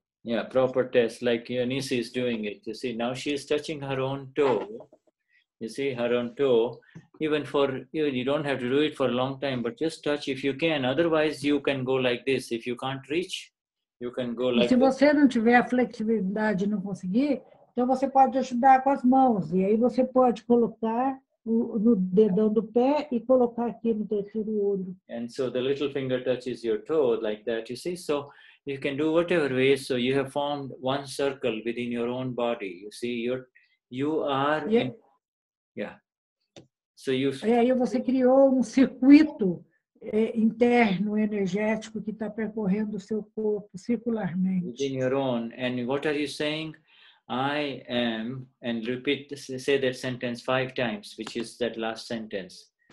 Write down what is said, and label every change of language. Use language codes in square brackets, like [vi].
[en] Yeah, proper test, like Eunice is doing it. You see, now she is touching her own toe. You see, her own toe. Even you don't have to do it for a long time, but just touch if you can. Otherwise, you can go like this. If you can't reach, you can go like [pt] this. E se você não tiver a flexibilidade e não conseguir, então você pode ajudar com as mãos. E aí você pode colocar no dedão do pé e colocar aqui no terceiro olho. [en] And so the little finger touches your toe like that, you see. So you can do whatever way. So you have formed one circle within your own body. You see, you are in, yeah. So you. [pt] E aí você criou circuito interno energético que está percorrendo o seu corpo circularmente. [en] Within your own. And what are you saying? I am, and say that sentence 5 times, which is that last sentence.